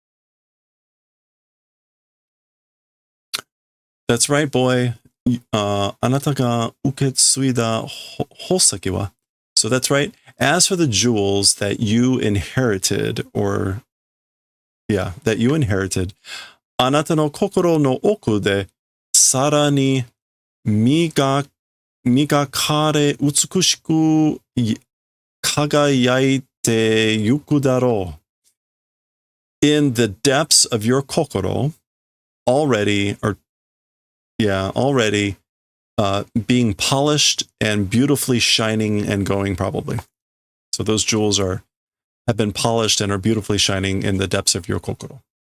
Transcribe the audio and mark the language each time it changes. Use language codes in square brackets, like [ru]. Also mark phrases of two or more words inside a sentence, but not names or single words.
[en] That's right, boy. [ja] あなたが受け継いだ宝石は. [en] So that's right. As for the jewels that you inherited, [ja] あなたの心の奥でさらに磨かれ美しく輝いてゆくだろう. [en] In the depths of your kokoro, already being polished and beautifully shining and going, probably. So those jewels have been polished and are beautifully shining in the depths of your kokoro.